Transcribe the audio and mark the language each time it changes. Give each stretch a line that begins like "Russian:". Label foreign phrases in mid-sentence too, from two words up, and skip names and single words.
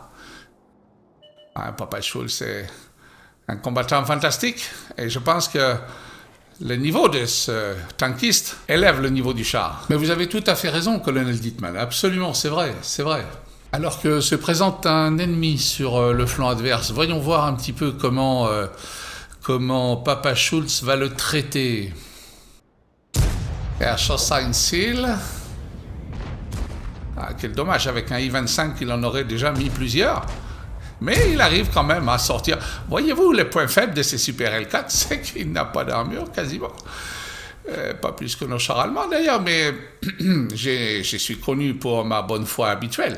French: Papa Schulz est un combattant fantastique, et je pense que le niveau de ce tankiste élève le niveau du char. Mais vous avez tout à fait raison, colonel Dittmann. Absolument, c'est vrai. Alors que se présente un ennemi sur le flanc adverse, voyons voir un petit peu comment Papa Schulz va le traiter.
German: Er schoss ein Ziel.
French: Quel dommage, avec un I-25, il en aurait déjà mis plusieurs. Mais il arrive quand même à sortir. Voyez-vous, le point faible de ces Super L4, c'est qu'il n'a pas d'armure, quasiment. Pas plus que nos chars allemands, d'ailleurs, mais je suis connu pour ma bonne foi habituelle.